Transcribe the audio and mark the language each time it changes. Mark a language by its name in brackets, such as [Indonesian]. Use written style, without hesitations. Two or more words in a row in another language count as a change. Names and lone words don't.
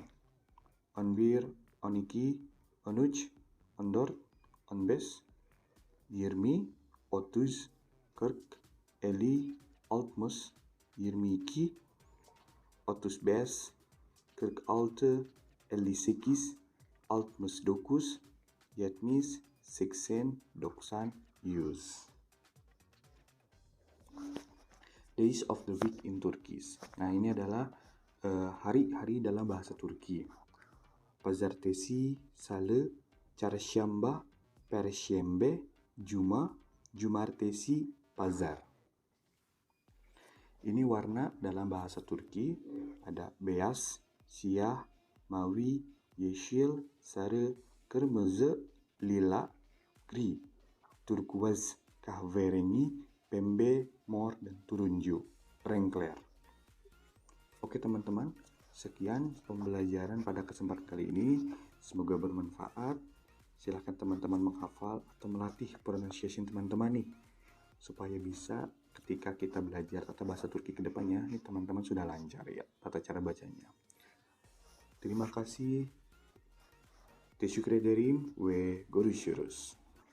[English] 11, 12, 13, 14, 15, 20, 30, 40, 50, 60, 22, 35, 46, 58, 69, 70, 80, 90, 100. Days of the week in Turkish. [Indonesian] Nah, ini adalah hari-hari dalam bahasa Turki. [Turkish] Pazartesi, Salı, Çarşamba, Perşembe, Cuma, Cumartesi, Pazar. [Indonesian] Ini warna dalam bahasa Turki. [Turkish] Ada beyaz, siyah, mavi, yeşil, sarı, kırmızı, lila, gri, turkuaz, kahverengi, pembe, mor, dan turunju, rengkler. [Indonesian] Oke teman-teman, sekian pembelajaran pada kesempatan kali ini. Semoga bermanfaat. Silahkan teman-teman menghafal atau melatih pronunciation teman-teman nih, supaya bisa ketika kita belajar tata bahasa Turki ke depannya, nih teman-teman sudah lancar ya tata cara bacanya. Terima kasih. [Turkish] Teşekkür ederim ve görüşürüz.